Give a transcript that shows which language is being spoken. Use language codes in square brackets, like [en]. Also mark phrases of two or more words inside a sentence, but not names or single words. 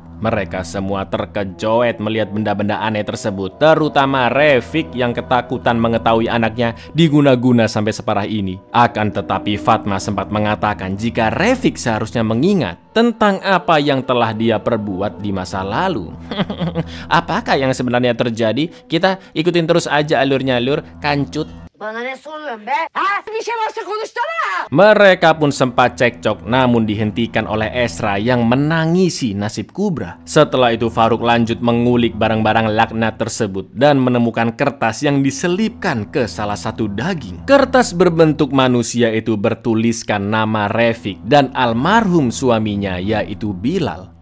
[id] Mereka semua terkejoet melihat benda-benda aneh tersebut, terutama Rafik yang ketakutan mengetahui anaknya diguna-guna sampai separah ini. Akan tetapi Fatma sempat mengatakan jika Rafik seharusnya mengingat tentang apa yang telah dia perbuat di masa lalu. Apakah yang sebenarnya terjadi? Kita ikutin terus aja alurnya lur, kancut. [tr] Bana ne soruyorsun be? Ha? Bir şey varsa konuşsana. [id] Mereka pun sempat cekcok namun dihentikan oleh Esra yang menangisi nasib Kubra. Setelah itu Farouk lanjut mengulik barang-barang laknat tersebut dan menemukan kertas yang diselipkan ke salah satu daging. Kertas berbentuk manusia itu bertuliskan nama Rafik dan almarhum suaminya yaitu Bilal.